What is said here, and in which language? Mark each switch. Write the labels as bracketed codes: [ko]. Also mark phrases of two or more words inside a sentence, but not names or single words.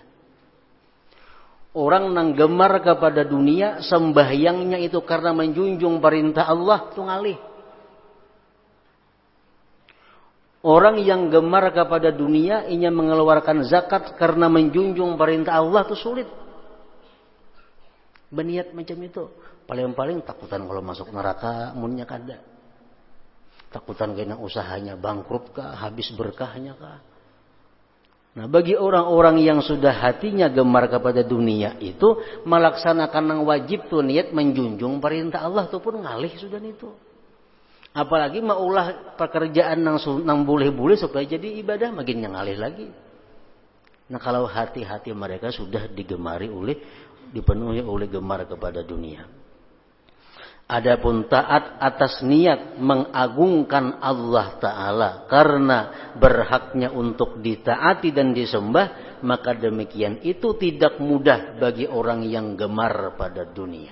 [bjn] Orang yang gemar kepada dunia, sembahyangnya itu karena menjunjung perintah Allah, itu ngalih. [id] Orang yang gemar kepada dunia, ingin mengeluarkan zakat karena menjunjung perintah Allah, itu sulit. Berniat macam itu. [bjn] Paling-paling takutan kalau masuk neraka, munnya kada. Takutan kena usahanya bangkrut kah, habis berkahnya kah. Nah, bagi orang-orang yang sudah hatinya gemar kepada dunia itu, melaksanakan yang wajib tuh niat menjunjung perintah Allah itu pun ngalih sudah itu. Apalagi maulah pekerjaan nang boleh-boleh supaya jadi ibadah, makin ngalih lagi. Nah, [id] kalau hati-hati mereka sudah dipenuhi oleh gemar kepada dunia. Adapun taat atas niat mengagungkan Allah Ta'ala karena berhaknya untuk ditaati dan disembah, maka demikian itu tidak mudah bagi orang yang gemar pada dunia.